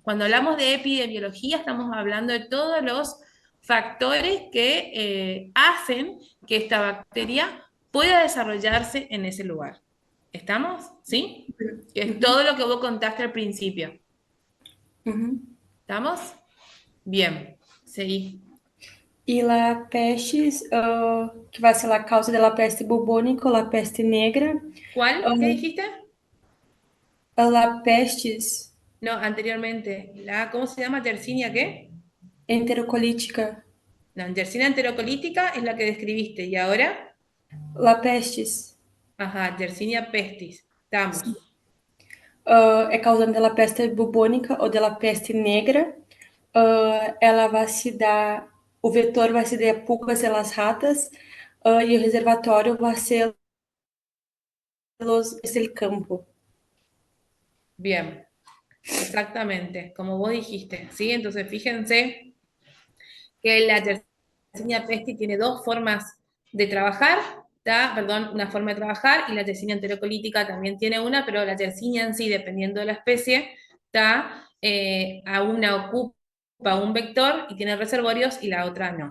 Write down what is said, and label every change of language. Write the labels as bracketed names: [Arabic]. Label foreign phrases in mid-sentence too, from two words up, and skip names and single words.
[Spanish] Cuando hablamos de epidemiología, estamos hablando de todos los factores que hacen que esta bacteria pueda desarrollarse en ese lugar. ¿Estamos? ¿Sí? Que es todo lo que vos contaste al principio. ¿Estamos? Bien, seguí. [Portuguese] E [Spanish] la pestes, [Portuguese] que vai ser a causa da peste bubônica ou la peste negra. [Spanish] ¿Cuál? ¿Qué dijiste? La pestes. No, anteriormente. ¿Cómo se llama? ¿Yersinia qué? Enterocolítica. La Yersinia enterocolítica es la que describiste. ¿Y ahora? La pestes. Ajá, Yersinia pestis. Estamos. [Portuguese] É causante da peste bubônica ou da peste negra. Ela vai se dar, o vetor vai ser de pulgas [Spanish] de las ratas [Portuguese] e o reservatório vai ser [Spanish] el campo. Bien, exactamente, como vos dijiste, ¿sí? Entonces fíjense que la Yersinia pestis tiene dos formas de trabajar, perdón, una forma de trabajar, y la Yersinia enterocolítica también tiene una, pero la Yersinia en sí, dependiendo de la especie, a una ocupa un vector y tiene reservorios, y la otra no.